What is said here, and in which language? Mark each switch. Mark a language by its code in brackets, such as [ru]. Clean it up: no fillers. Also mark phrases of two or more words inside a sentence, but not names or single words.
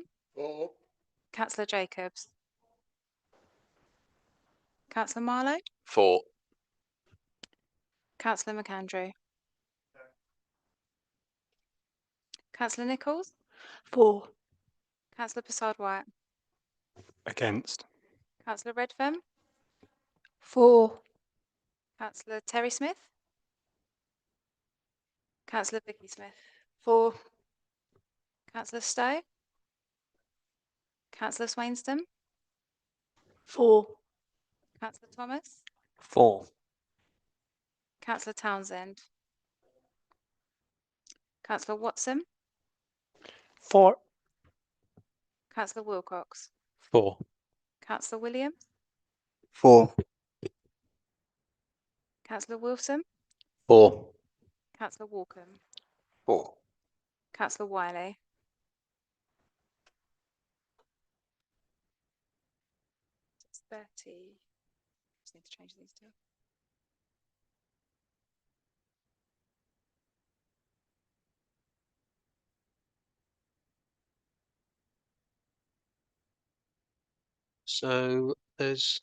[en] 4. Councillor Jacobs. Councillor Marlowe. 4. Councillor McAndrew. Councillor Nichols. 4. Councillor Persard-Wyatt. Against. Councillor Redfern. 4. Councillor Terry Smith. Councillor Vicky Smith. 4. Councillor Stowe. Councillor Swainston. 4. Councillor Thomas. 4. Councillor Townsend. Councillor Watson. 4. Councillor Wilcox. 4. Councillor Williams. 4. Councillor Wilson. 4. Councillor Walkham. 4. Councillor Wiley. It's 30. Just need to change these two. So there's